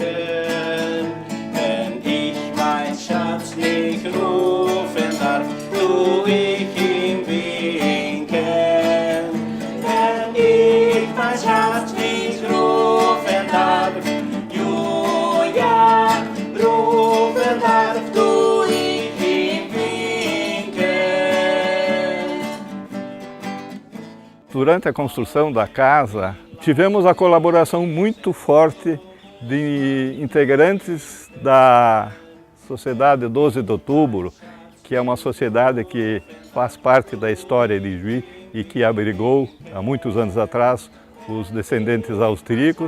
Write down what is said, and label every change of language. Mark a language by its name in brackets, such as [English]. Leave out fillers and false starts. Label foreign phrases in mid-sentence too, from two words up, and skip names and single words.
[German] Wenn ich mein Schatz nicht rufen darf, tu ich ihm winken. Wenn ich mein Schatz nicht rufen darf, Julia, rufen darf, tu ich ihm winken. [Portuguese] Durante a construção da casa, tivemos a colaboração muito forte de integrantes da Sociedade 12 de Outubro, que é uma sociedade que faz parte da história de Juí e que abrigou, há muitos anos atrás, os descendentes austríacos.